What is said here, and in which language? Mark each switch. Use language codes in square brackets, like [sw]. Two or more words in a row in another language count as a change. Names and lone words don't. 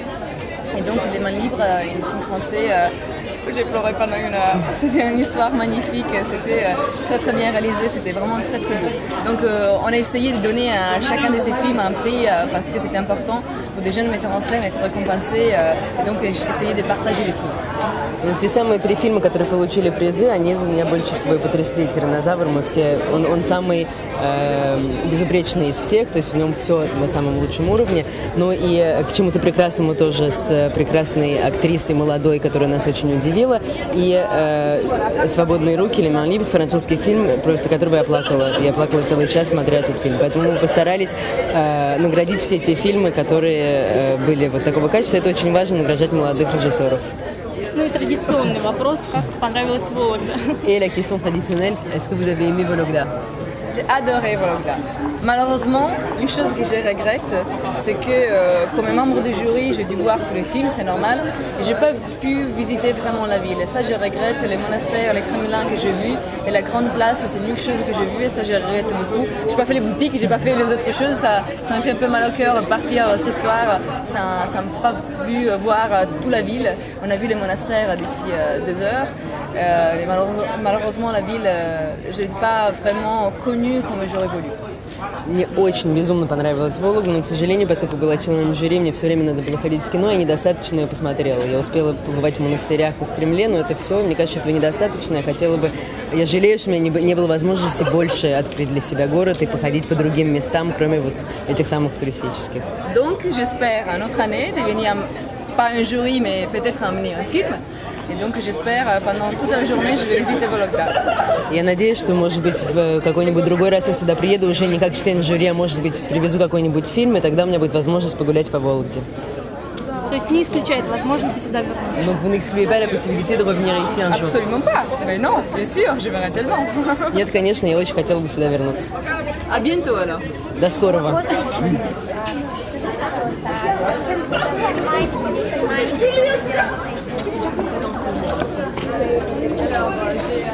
[fr] Et donc, Les Mains Libres, un film français. J'ai pleuré pendant une heure. C'était une histoire magnifique, c'était très très bien réalisé, c'était vraiment très très beau. Donc on a essayé de donner à chacun de ces films un prix parce que c'était important pour des jeunes metteurs en scène être récompensés et donc essayer de partager les prix. [ru] Ну, те самые три фильма, которые получили призы, они меня больше всего и потрясли. «Тираннозавр», мы все, он самый безупречный из всех, то есть в нем все на самом лучшем уровне. Ну и «К чему-то прекрасному» тоже с прекрасной актрисой молодой, которая нас очень удивила. И «Свободные руки», «Les Mains Libres», французский фильм, после которого я плакала. Я плакала целый час, смотря этот фильм. Поэтому мы постарались наградить все те фильмы, которые были вот такого качества. Это очень важно, награждать молодых режиссеров. Ну и традиционный вопрос, как понравилась Вологда? [fr] Et la question traditionnelle, est-ce que vous avez aimé Vologda? J'ai adoré Vologda. Malheureusement, une chose que je regrette, c'est que comme membre du jury, j'ai dû voir tous les films, c'est normal, et j'ai pas pu visiter vraiment la ville. Et ça, je regrette les monastères, les Kremlins que j'ai vus, et la grande place, c'est l'unique chose que j'ai vue, et ça, je regrette beaucoup. J'ai pas fait les boutiques, j'ai pas fait les autres choses, ça me fait un peu mal au cœur partir ce soir, ça m'a pas vu voir toute la ville. On a vu les monastères d'ici 2 heures. Et malheureusement, la ville, je l'ai pas vraiment connue comme j'aurais voulu. [ru] Мне очень безумно понравилась «Вологда», но, к сожалению, поскольку была членом жюри, мне все время надо было ходить в кино, я недостаточно ее посмотрела. Я успела побывать в монастырях и в Кремле, но это все, мне кажется, этого недостаточно. Я жалею, что у меня не было возможности больше открыть для себя город и походить по другим местам, кроме вот этих самых туристических. [fr] Donc, j'espère une autre année de venir, pas un jury, mais peut-être amener un film. Et donc j'espère pendant toute la journée je vais visiter Vologda. [ru] Я надеюсь, что, может быть, в какой-нибудь другой раз я сюда приеду уже не как член жюри, а может быть, привезу какой-нибудь фильм, и тогда у меня будет возможность погулять по Вологде. То есть не исключает возможности сюда вернуться? [fr] Donc vous n'excluez pas la possibilité de revenir ici un jour? Absolument pas. Mais non, bien sûr, je verrai tellement. [ru] Нет, конечно, я очень хотела бы сюда вернуться. [fr] À bientôt alors. [ru] До скорого. [fr] Alors,